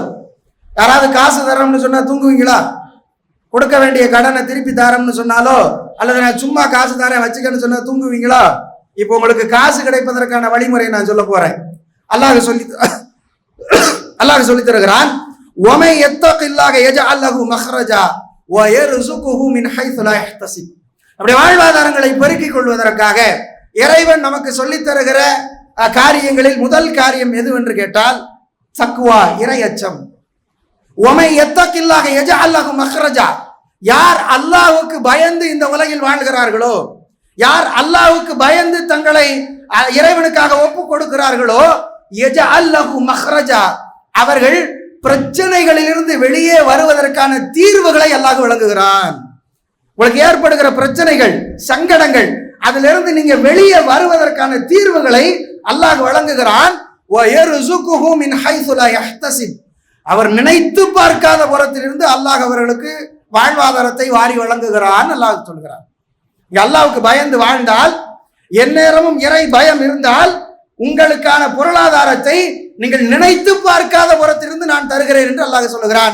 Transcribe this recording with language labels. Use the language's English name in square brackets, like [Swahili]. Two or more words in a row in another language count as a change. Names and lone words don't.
[Tamil] யாராவது காசு தரோம்னு சொன்னா தூங்குவீங்களா? கொடுக்க வேண்டிய கடனை திருப்பி தரோம்னு சொன்னாலோ அல்லது நான் சும்மா காசு தரேன் வச்சுக்கன்னு சொன்னா தூங்குவீங்களா? இப்போ உங்களுக்கு காசு கிடைப்பதற்கான வழிமுறையை நான் சொல்ல போறேன். அல்லாஹ் சொல்லி தருகிறான். [Arabic] وَمَن يَتَّقِ اللَّهَ يَجْعَل لَّهُ مَخْرَجًا وَيَرْزُقْهُ مِنْ حَيْثُ لَا يَحْتَسِبُ. [Tamil] அப்படி வாழ்வாதாரங்களை பெருக்கிக் கொள்வதற்காக இறைவன் நமக்கு சொல்லித் தருகிற காரியங்களில் முதல் காரியம் எதுவென்று கேட்டால் தக்வா, இறையச்சம். [Arabic] وَمَن يَتَّقِ اللَّهَ يَجْعَل لَّهُ مَخْرَجًا. [Tamil] யார் அல்லாஹ்வுக்கு பயந்து இந்த உலகில் வாழ்கிறார்களோ, யார் அல்லாஹ்வுக்கு பயந்து தங்களை இறைவனுக்காக ஒப்பு கொடுக்கிறார்களோ, [Arabic] يَجْعَل لَّهُ مَخْرَجًا, [Tamil] அவர்கள் பிரச்சனைகளிலிருந்து வெளியே வருவதற்கான தீர்வுகளை அல்லாஹ் வழங்குகிறான். உங்களுக்கு ஏற்படுகிற பிரச்சனைகள், சங்கடங்கள், அதிலிருந்து நீங்க வெளியே வருவதற்கான தீர்வுகளை அல்லாஹ் வழங்குகிறான். [Arabic] وَيَرْزُقُهُ مِنْ حَيْثُ لَا يَحْتَسِبُ. [Tamil] அவர் நினைத்து பார்க்காத புறத்திலிருந்து அல்லாஹ் அவர்களுக்கு வாழ்வாதாரத்தை வாரி வழங்குகிறான் அல்லாஹ் சொல்கிறான். அல்லாஹ்வுக்கு பயந்து வாழ்ந்தால், எந்நேரமும் இறை பயம் இருந்தால், உங்களுக்கான பொருளாதாரத்தை நீங்கள் நினைத்து பார்க்காத புறத்திலிருந்து நான் தருகிறேன் என்று அல்லாஹ் சொல்லுகிறான்.